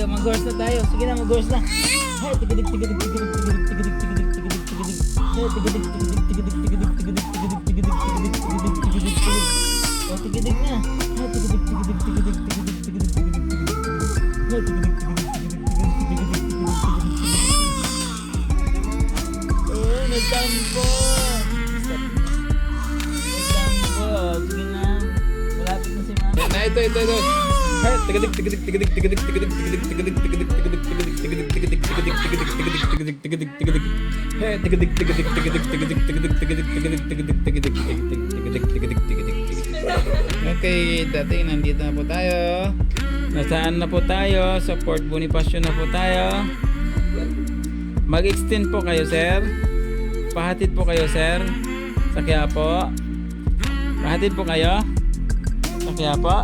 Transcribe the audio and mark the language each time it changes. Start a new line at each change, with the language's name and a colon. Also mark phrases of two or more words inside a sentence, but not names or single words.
Filipino: Mag-horse na tayo. Sige na, mag-horse na. Hey, tigidig, tigidig, tigidig, tigidig, tigidig, tigidig, tigidig, tigidig. Hey, tigidig, tigidig, tigidig, tigidig, tigidig, tigidig, tigidig, tigidig, tigidig, tigidig, tigidig. Oh, tigidig na. Hey, tigidig, tigidig, tigidig, tigidig, tigidig, tigidig, tigidig, tigidig. Hey, tigidig, tigidig, tigidig, tigidig, tigidig, tigidig, tigidig. Oh, nagtampo. Nagtampo. Sige na. Malapit na si Mama. Na, ito. Hey, tigidig, tigidig, tigidig, tigidig, tigidig, tigidig, tigidig, tigidig, tigidig, tigidig, tigidig, tigidig, tigidig, tigidig, tigidig, tigidig, tigidig. Hey, tigidig, tigidig, tigidig, tigidig, tigidig, tigidig, tigidig, tigidig, tigidig, tigidig, tigidig, tigidig. Okay, dating nandito na po tayo. Nasaan na po tayo? Sa Port Bonifacio na po tayo. Mag-extend po kayo, sir. Pahatid po kayo, sir. Sa Quiapo. Pahatid po kayo. Sa Quiapo.